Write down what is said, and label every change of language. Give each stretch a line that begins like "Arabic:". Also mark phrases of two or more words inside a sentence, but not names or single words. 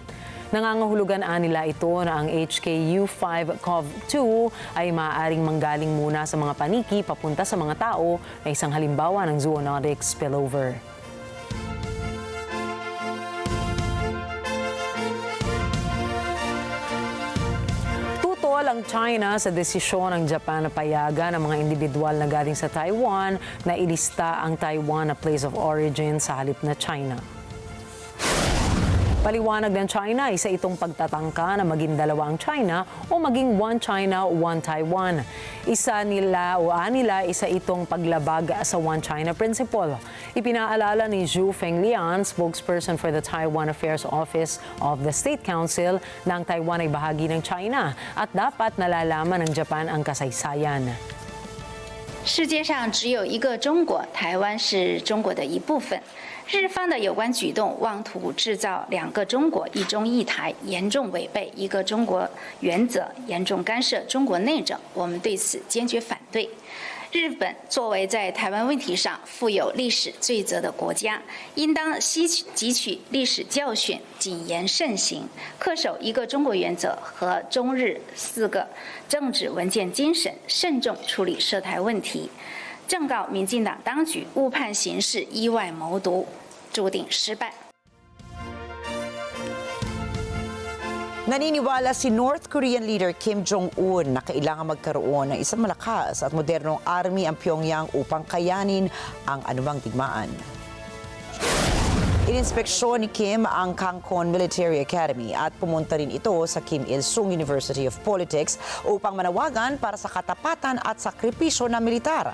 Filipino: Nangangahulugan nila ito na ang HKU5-CoV-2 ay maaaring manggaling muna sa mga paniki papunta sa mga tao na isang halimbawa ng
English: zoonotic spillover.
Filipino: Tutol ang China sa desisyon ng Japan na payagan ng mga individual na galing sa Taiwan na ilista ang Taiwan na
English: place of origin
Filipino: sa halip na China. Paliwanag ng China, isa itong pagtatangka na maging dalawa ang China o maging
English: one China, one Taiwan.
Filipino: Isa itong paglabag sa
English: One China Principle.
Filipino: Ipinaalala ni Zhu Fenglian,
English: spokesperson for the Taiwan Affairs Office of the State Council,
Filipino: na ang Taiwan ay bahagi ng China at dapat nalalaman ng Japan ang kasaysayan.
Chinese: 世界上只有一个中国，台湾是中国的一部分。日方的有关举动妄图制造两个中国、一中一台，严重违背一个中国原则，严重干涉中国内政，我们对此坚决反对。日本作为在台湾问题上负有历史罪责的国家，应当汲取历史教训，谨言慎行，恪守一个中国原则和中日4个政治文件精神，慎重处理涉台问题。正告民进党当局误判形势，意外谋独，注定失败。
Filipino: Naniniwala si
English: North Korean leader
Filipino: Kim Jong-un na kailangan magkaroon ng isang malakas at modernong army ang Pyongyang upang kayanin ang anumang digmaan. Ininspeksyon ni Kim ang Kangkon Military Academy at pumunta rin ito sa Kim Il-sung University of Politics upang manawagan para sa katapatan at sakripisyo ng militar.